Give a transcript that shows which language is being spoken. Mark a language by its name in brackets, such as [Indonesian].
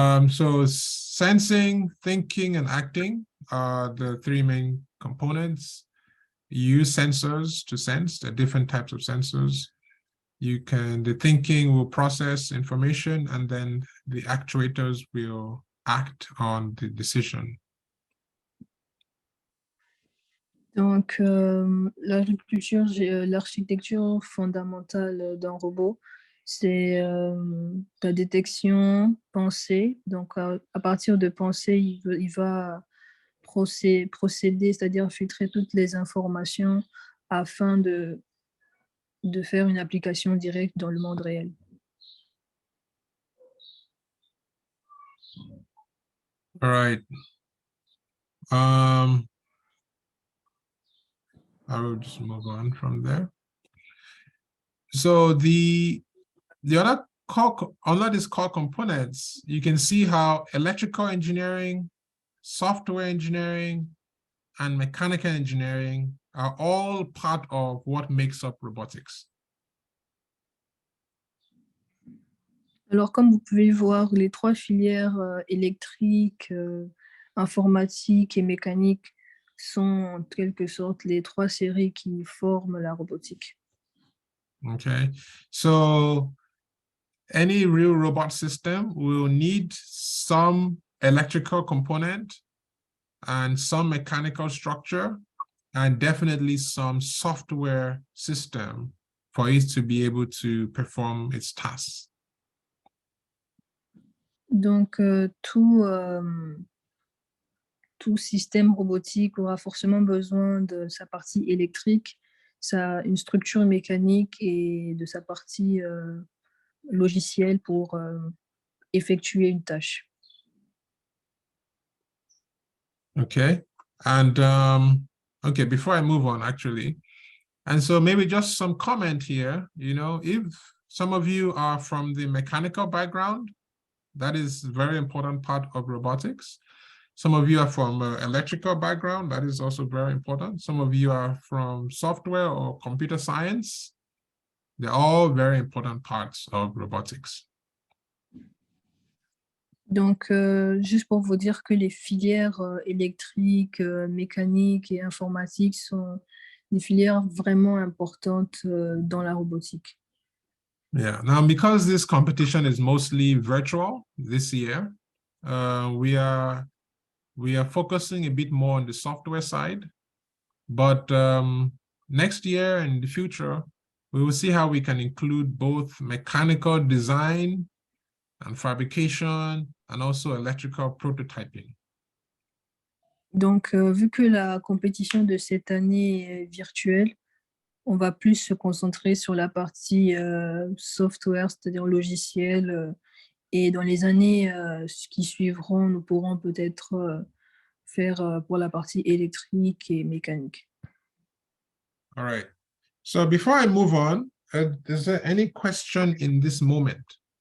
[English] So sensing, thinking, and acting are the three main components. You use sensors to sense, the different types of sensors. The thinking will process information, and then the actuators will act on the decision. [French] Donc, l'architecture fondamentale d'un robot, c'est la détection, pensée. Donc, à partir de pensée, il va procéder, c'est-à-dire filtrer toutes les informations afin de de faire une application directe dans le monde réel. [English] All right. I will just move on from there. So the other core, under these core components, you can see how electrical engineering, software engineering, and mechanical engineering are all part of what makes up robotics. [French] Alors, comme vous pouvez voir, les trois filières électriques, informatique et mécanique sont en quelque sorte les trois séries qui forment la robotique. [English] Okay, so any real robot system will need some electrical component and some mechanical structure and definitely some software system for it to be able to perform its tasks. [French] Donc, tout système robotique aura forcément besoin de sa partie électrique, une structure mécanique et de sa partie logicielle pour effectuer une tâche. [English] Okay, and okay, before I move on, actually, and so maybe just some comment here, you know, if some of you are from the mechanical background, that is a very important part of robotics. Some of you are from an electrical background, that is also very important. Some of you are from software or computer science. They're all very important parts of robotics. [French] Donc, juste pour vous dire que les filières électriques, mécaniques et informatiques sont des filières vraiment importantes dans la robotique. [English] Yeah, now because this competition is mostly virtual this year, we are focusing a bit more on the software side, but next year and in the future, we will see how we can include both mechanical design and fabrication and also electrical prototyping. [French] Donc, vu que la compétition de cette année est virtuelle, on va plus se concentrer sur la partie software, c'est-à-dire logiciel. Et dans les années qui suivront, nous pourrons peut-être faire pour la partie électrique et mécanique. [English] All right. So before I move on, is there any question in this moment?